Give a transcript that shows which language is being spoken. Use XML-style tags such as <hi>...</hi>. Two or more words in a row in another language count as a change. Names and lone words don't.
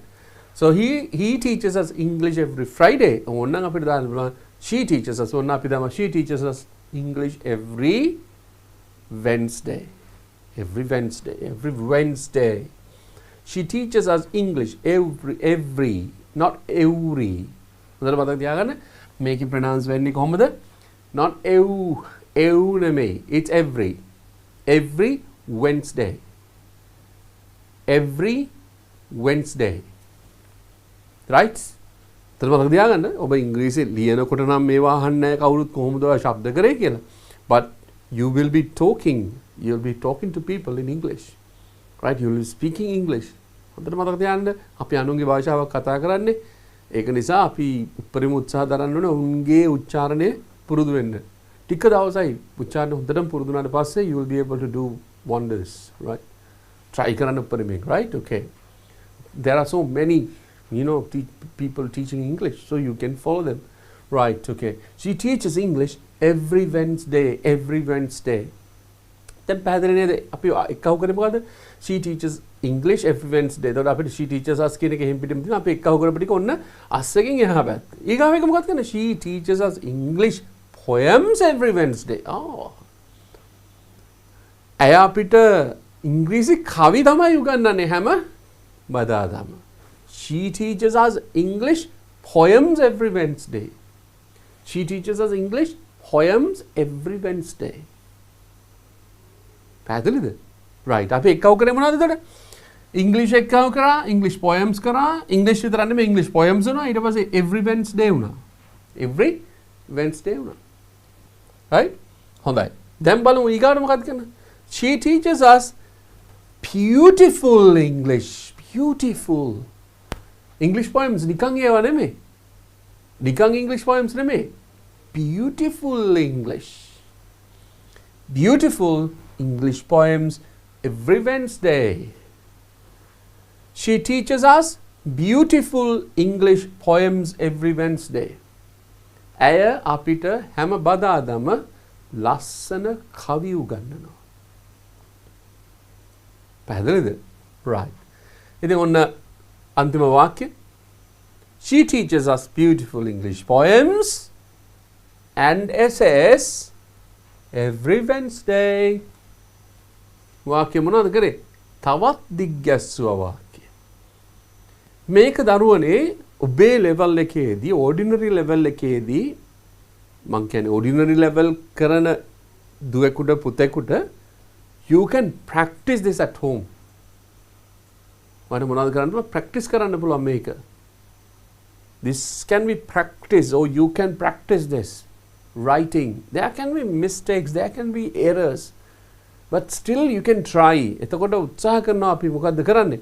<en>So he teaches us English every Friday.</en> <si>ඕනනම් අපිට දාන්න පුළුවන්</si> <en>she teaches us.</en> <si>ඕනනම් අපි දාමු</si> <en>she teaches us English every Wednesday. Every Wednesday. Every Wednesday. She teaches us English every, not every.</en> <si>හොඳට මතක තියාගන්න. මේකේ pronounce වෙන්නේ කොහොමද?</si> <en>Not ev නෙමෙයි. It's every. Every Wednesday. Every Wednesday. Right?</en> <si>තල මතක තියාගන්න. ඔබ ඉංග්‍රීසි ලියනකොට නම් මේවා අහන්නේ නැහැ කවුරුත් කොහොමද ඔය ශබ්ද කරේ කියලා.</si> <en>But you will be talking. You'll be talking to people in English. Right? You will be speaking English.</en> <si>හොඳට මතක තියාගන්න. අපි අනුන්ගේ භාෂාවක් කතා කරන්නේ. ඒක නිසා අපි උපරිම උත්සාහ දරන්න ඕනේ උන්ගේ උච්චාරණය පුරුදු වෙන්න. ටික දවසයි උච්චාරණ හොඳටම පුරුදු වුණාට පස්සේ</si> <en>you will be able to do wonders, right?</en> <si>Try කරන්න උපරිමයෙන්,</si> <en>right? Okay. There are so many, people teaching English, so you can follow them. Right, okay. She teaches English every Wednesday.</en> <si>දැන් පැහැදිලි නේද? අපි එක්කව කරේ මොකද්ද?</si> <en>She teaches English every Wednesday.</en> <si>එතකොට අපිට</si> <en>she teaches us</en> <si>කියන එක එහෙම පිටින් තියෙනවා. අපි එක්කව කරපු ටික ඔන්න අස්සකින් එහා පැත්ත. ඊගාව එක මොකක්ද කියන්නේ?</si> <en>She teaches us English poems every Wednesday.</en> <si>ඇය අපිට ඉංග්‍රීසි කවි තමයි උගන්වන්නේ හැම බදාදාම.</si> <en>She teaches us English poems every Wednesday. She teaches us English poems every Wednesday.</en> <si>පැහැදිලිද? right. අපි එක්කව කරේ මොනවද එතකොට? ඉංග්‍රීසි එක්කව කරා, ඉංග්‍රීසි poems කරා, ඉංග්‍රීසි විතර නෙමෙයි ඉංග්‍රීසි poems වුණා. ඊට පස්සේ</si> <en>every Wednesday</en> <si>වුණා.</si> <en>every Wednesday</en> <si>වුණා. right? හොඳයි. දැන් බලමු ඊගාට මොකක්ද කියන්නේ?</si> <en>She teaches us beautiful English. Beautiful. English poems</en> <si>නිකන් ඒවා නෙමෙයි.</si> <en>නිකන් English poems නෙමෙයි. Beautiful English. Beautiful English poems every Wednesday. She teaches us beautiful English poems every Wednesday.</en> <si>ඇය අපිට හැම බදාදම ලස්සන කවි උගන්වනවා. පැහැදිලිද? right. ඉතින් ඔන්න අන්තිම වාක්‍ය.</si> <en>She teaches us beautiful English poems and essays every Wednesday.</en> <si>වාක්‍ය මොනවද කරේ? තවත් දිග්ගැස්සුවා වාක්‍ය. මේක දරුවනේ ඔබේ level එකේදී</si> <en>ordinary level</en> <si>එකේදී මං කියන්නේ</si> <en>ordinary level</en> <si>කරන දුවෙකුට පුතෙකුට</si> <en>you can practice this at home.</en> <si>මට මොනවද කරන්න පුළුවන්? practice කරන්න පුළුවන් මේක.</si> <en>This can be practiced, or you can practice this. Writing. There can be mistakes, there can be errors. But still you can try.</en> <si>එතකොට උත්සාහ කරනවා අපි මොකද්ද කරන්නේ?</si>